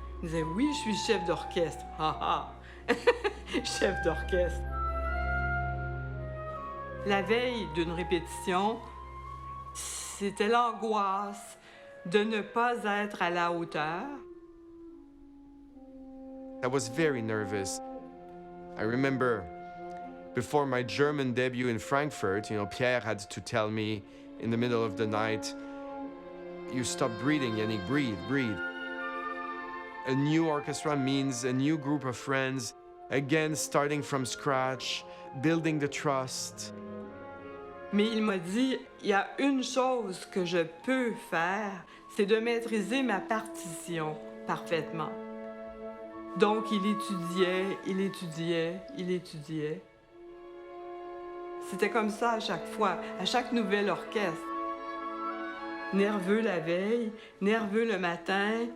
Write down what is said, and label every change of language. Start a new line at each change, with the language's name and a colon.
French: Il disait, oui, je suis chef d'orchestre. Ah ah! Chef d'orchestre. La veille d'une répétition, c'était l'angoisse de ne pas être à la hauteur.
English: I was very nervous. I remember before my German debut in Frankfurt, Pierre had to tell me in the middle of the night, you stop breathing, Yannick, breathe, breathe. A new orchestra means a new group of friends, again starting from scratch, building the trust.
French: Mais il m'a dit, il y a une chose que je peux faire, c'est de maîtriser ma partition parfaitement. Donc, il étudiait, il étudiait, il étudiait. C'était comme ça à chaque fois, à chaque nouvel orchestre. Nerveux la veille, nerveux le matin.